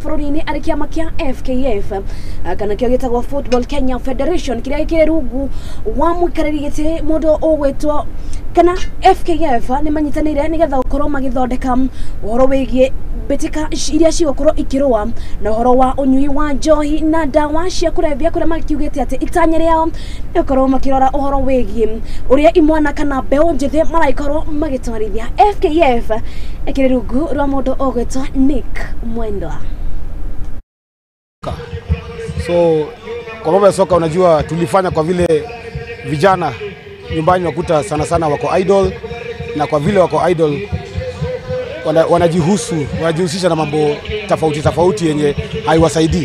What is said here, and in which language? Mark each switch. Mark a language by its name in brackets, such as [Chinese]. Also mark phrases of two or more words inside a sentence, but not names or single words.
[Kikuyu] bururi-ini ari kiama kia FKF kana kio gitagwo Football Kenya Federation kiria kire rungu wa muikarĩri gĩtĩ mundu ugwitwo kana FKF ni manyitanĩire nigetha gukorwo magithondeka uhoro wigie mbitika iria cigũkorwo ikirũa na uhoro wa unyui wa njohi na ndawa cia kurebia kuria makiugĩte ati itanya riao ni gukorwo makirora uhoro wigie uria imwana kana mbeu njithi maraikorwo magitwarithia. FKF ikire rungu rwa mundu ugwitwo Nick Mwendwa. [Swahili] So kwa mambo ya soka unajua tulifanya kwa vile vijana nyumbani wakuta sana wako idol na kwa vile wako idol wanajihusisha na mambo tofauti yenye haiwasaidii.